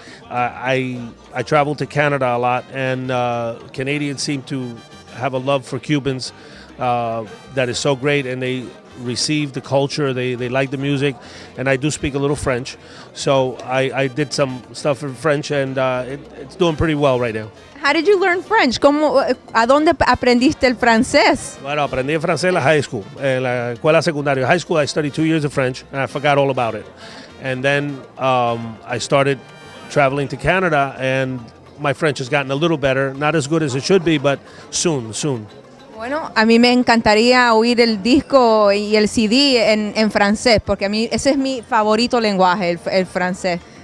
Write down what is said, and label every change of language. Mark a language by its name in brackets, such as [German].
[English] I traveled to Canada a lot, and Canadians seem to have a love for Cubans that is so great, and they receive the culture, they like the music, and I do speak a little French, so I did some stuff in French, and it's doing pretty well right now. How did you learn French? [Spanish] ¿A dónde aprendiste el francés? Bueno, aprendí francés en la high school, en la escuela secundaria. [English] High school, I studied 2 years of French, and I forgot all about it. And then I started traveling to Canada, and my French has gotten a little better. Not as good as it should be, but soon. [Spanish] Bueno, a mí me encantaría oír el disco y el CD en francés, porque a mí ese es mi favorito lenguaje, el francés.